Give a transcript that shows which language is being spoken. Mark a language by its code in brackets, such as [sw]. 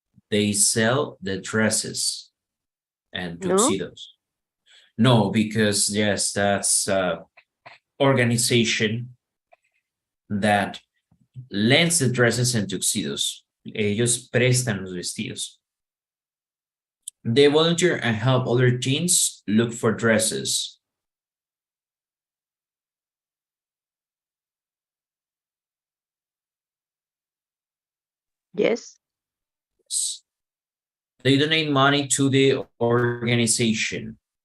[en] They sell the dresses and tuxedos. No, because yes, that's organization that lends the dresses and tuxedos. [es] Ellos prestan los vestidos. [en] They volunteer and help other teens look for dresses. Yes. They donate money to the organization.